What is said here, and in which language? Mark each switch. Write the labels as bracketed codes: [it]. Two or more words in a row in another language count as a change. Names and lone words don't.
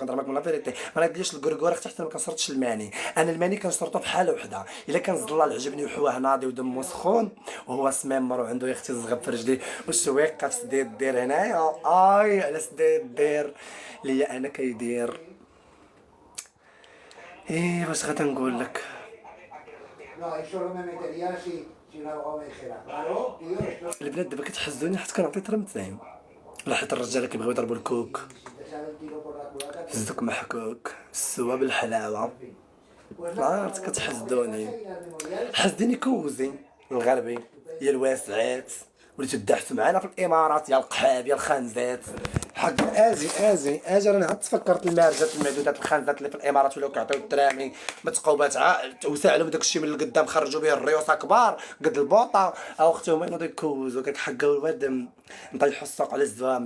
[ar] كنهضر معكم [fr] la vérité [ar] ما نايدليش الكركوره اختي حتى ما كنسرطش الماني. انا الماني كنسرطو في حاله وحده الا كان الزلال عجبني وحواه ناضي ودمو سخون وهو سميمر وعنده يا اختي الزغب في رجليه والسويقه في سديد دير هنايا. اي على سديد دير ليا انا كيدير. ايه واش غادا نقول لك. [es] No, eso no me metería si algo me dijera. Claro, tío, esto... [ar] البنات دابا كتحزوني حيت كنعطي ترمتين ولا حيت الرجاله كيبغيو يضربوا الكوك. [es] Si te sale el tiro por la [ar] الزك محكوك السوا بالحلاوه. عرفت كتحسدوني، حسديني كوزي الغربي يا الواسعات، وليتو دعتو معانا في الامارات يا القحاب يا الخنزات. حق اجي راني عاد تفكرت المارجات المعدودات الخنزات اللي في الامارات ولاو كيعطيو الدرامي متقوبات وساعلهم داك الشيء من القدام خرجوا به الريوسه كبار قد البوطه او اختهم ينوضوا يكوزوا كيحقوا الواد نطيحوا السوق على الزوامل.